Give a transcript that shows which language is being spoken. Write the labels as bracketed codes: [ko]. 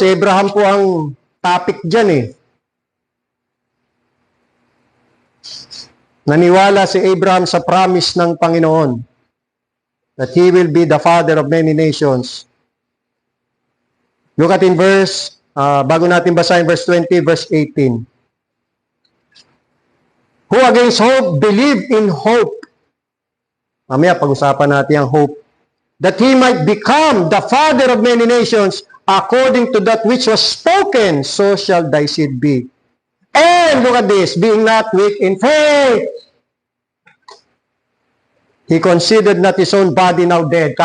[tl] Si Abraham po ang topic dyan Naniwala si Abraham sa promise ng Panginoon [en] that he will be the father of many nations. Look at in verse, [tl] bago natin basahin [en] verse 20, verse 18. Who against hope believed in hope. [tl] Mamaya pag-usapan natin ang hope. [en] That he might become the father of many nations, according to that which was spoken, so shall thy seed be. And look at this, being not weak in faith, he considered not his own body now dead.